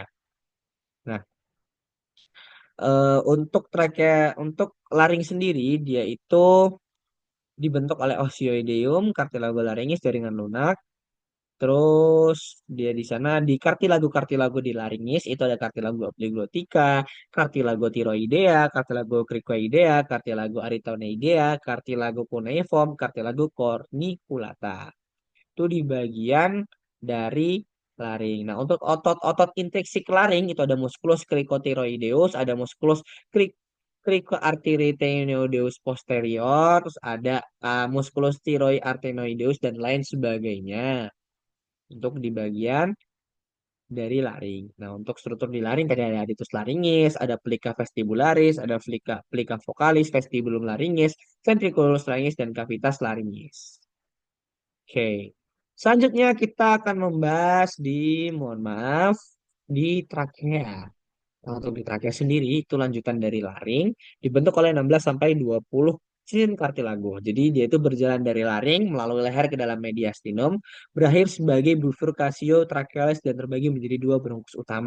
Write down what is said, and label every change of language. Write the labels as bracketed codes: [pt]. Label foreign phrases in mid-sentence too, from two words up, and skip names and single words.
[id] Nah, untuk trakea, untuk laring sendiri dia itu dibentuk oleh osioideum, [la] cartilago laryngis, [id] jaringan lunak. Terus dia di sana di kartilago di laringis itu ada kartilago obligotika, kartilago tiroidea, kartilago cricoidea, kartilago aritoneidea, kartilago cuneiform, kartilago corniculata. Itu di bagian dari laring. Nah, untuk otot-otot intrinsik laring itu ada [la] musculus cricotiroideus, [id] ada [la] musculus cricoarteriotenoideus posterior, [id] terus ada [la] musculus thyroid artenoideus [id] dan lain sebagainya untuk di bagian dari laring. Nah, untuk struktur di laring tadi ada [la] aditus laringis, [id] ada [la] plica vestibularis, [id] ada [la] plica vocalis, vestibulum laringis, ventriculus laringis, [id] dan [la] cavitas laringis. [id] Oke. Selanjutnya kita akan membahas mohon maaf, di trakea. Nah, untuk di trakea sendiri itu lanjutan dari laring dibentuk oleh 16 sampai 20 sinin kartilago. Jadi dia itu berjalan dari laring melalui leher ke dalam mediastinum, berakhir sebagai [la] bifurcatio trachealis [id] dan terbagi menjadi dua bronkus utama.